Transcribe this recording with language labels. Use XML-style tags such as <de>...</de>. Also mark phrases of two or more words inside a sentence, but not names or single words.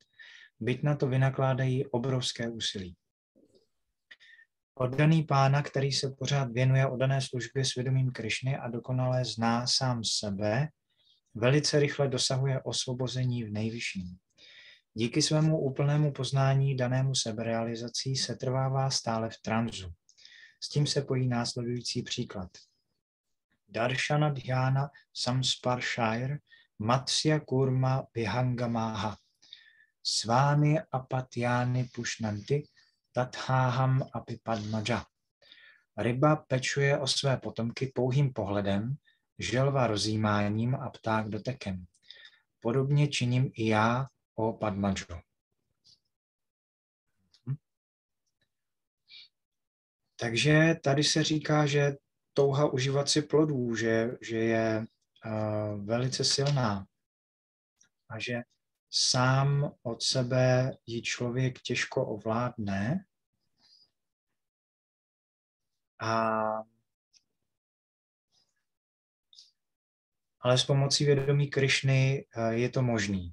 <cs>Byť na to vynakládají obrovské úsilí. Oddaný Pána, který se pořád věnuje oddané službě svědomím Krišny a dokonale zná sám sebe, velice rychle dosahuje osvobození v nejvyšším. Díky svému úplnému poznání danému seberealizací se trvává stále v tranzu. S tím se pojí následující příklad.</cs> <sa>Darshana dhyana samsparshair matsya kurma vihangamaha svány apatyány pušnanty tatháham api padmaja.</sa> <cs>Ryba pečuje o své potomky pouhým pohledem, želva rozjímáním a pták dotekem. Podobně činím i já, o Padmajo. Takže tady se říká, že touha užívat si plodů, že je velice silná a že sám od sebe ji člověk těžko ovládne ale s pomocí vědomí Krišny je to možný.</cs>